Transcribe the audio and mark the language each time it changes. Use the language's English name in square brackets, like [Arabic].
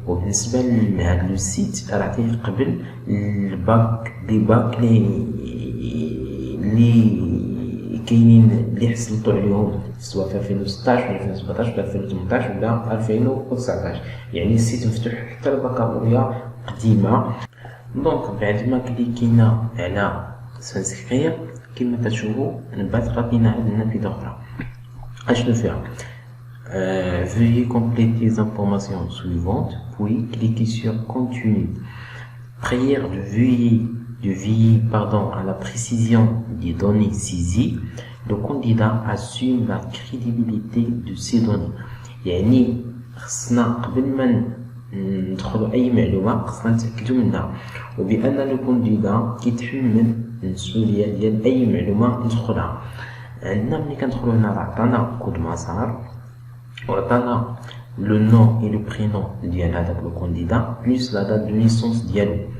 [Arabic] وبالنسبة لهاد لو سيت راه عطيه قبل الباك دي باك لي كاينين اللي حصلتو عليهم سواء في 2016 ولا 2017 ولا 2018 ولا 2019، يعني السيت مفتوح حتى البكالوريا قديمة. دونك بعد ما كليكينا على سانسكرير كما كتشوفوا من بعد غادينا عند النافذة أخرى اشنو فيها [French] veuillez compléter les informations suivantes puis cliquez sur continue. Prière de veiller à la précision des données saisies. Le candidat assume la crédibilité de ces données. [Arabic] يعني خصنا قبل ما ندخلوا اي معلومه خصنا نتاكدوا منها وبان لو كانديدا كيتحمل المسؤوليه ديال اي معلومه ندخلها. عندنا ملي كندخلوا هنا راه عطانا كود مسار وعطانا لو نون اي لو برينون ديال هذاك لو كانديدا بلس [French] لا دات دو نيسونس [Arabic] ديالو.